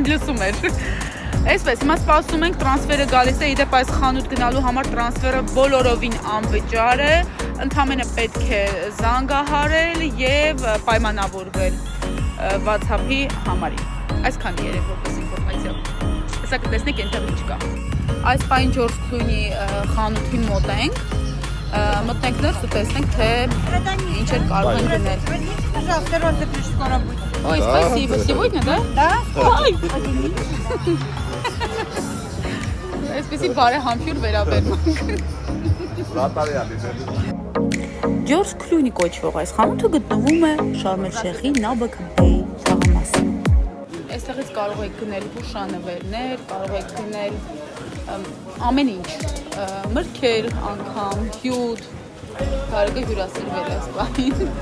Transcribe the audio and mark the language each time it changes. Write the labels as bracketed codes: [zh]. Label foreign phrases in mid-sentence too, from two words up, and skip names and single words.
[hy] Լսում էր։ Այսպես, հիմա սպասում ենք, տրանսֆերը գալիս է, իդեպ այս խանութ գնալու համար տրանսֆերը բոլորովին անվճար է, ընդամենը պետք է զանգահարել եւ պայմանավորվել WhatsApp-ի համարին։ Այսքան երեք որպես ինֆորմացիա։ Հեսա կտեսնեք այնտեղ ինչ կա։ Այս պահին Ջորջ Քլույնի խանութի մոտ ենք, մտնենք ներս ու տեսնենք, թե ինչ էր կարող են գնել։ [ru] Ой, спасибо. Сегодня, да? Да. Ой. [hy] Այսպեսի բարեհամբույր վերաբերմունք։ Ջորջ Քլույնի կոչվող այս խանութը գտնվում է Շարմ էլ Շեյխի Նաբաք Բեյ թաղամասում։ Այստեղից կարող եք գնել հուշանվերներ, կարող եք գնել ամեն ինչ, մրգեր, անգամ, հյութ, կարող է հյուրասիրվել այս պահին,